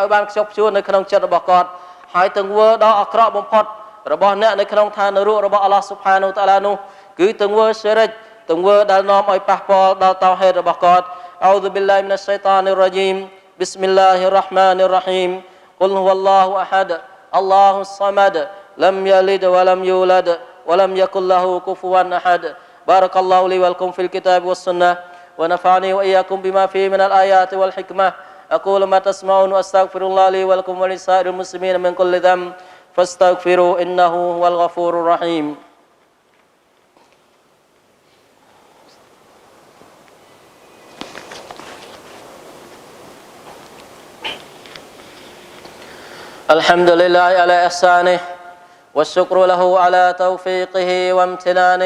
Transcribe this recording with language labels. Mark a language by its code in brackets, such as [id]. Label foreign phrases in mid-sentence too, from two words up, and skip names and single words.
[km] ឲ្យបានខ្ជាប់ខ្ជួននៅក្នុងចិត្តរបស់គាត់ហើយទង្វើដ៏អាក្រក់បំផុតរបស់អ្នកនៅក្នុងឋាននរករបស់អល់ឡោះ [ar] سبحانه وتعالى [km] នោះគឺទង្វើ សិរិចទង្វើដែលនាំឲ្យប៉ះពាល់ដល់តៅហេតុរបស់គាត់ [ar] أعوذ بالله من الشيطان الرجيم بسم الله الرحمن الرحيم قل هو الله أحد الله الصمد لم يلد ولم يولد ولم يكن له كفوا أحد بارك الله لي ولكم في الكتاب والسنة ونفعني وإياكم بما فيه من الآيات والحكمة أقول ما تسمعون وأستغفر الله لي ولكم ولسائر المسلمين من كل ذنب فاستغفروا إنه هو الغفور الرحيم الحمد لله على إحسانه والشكر له على توفيقه وامتنانه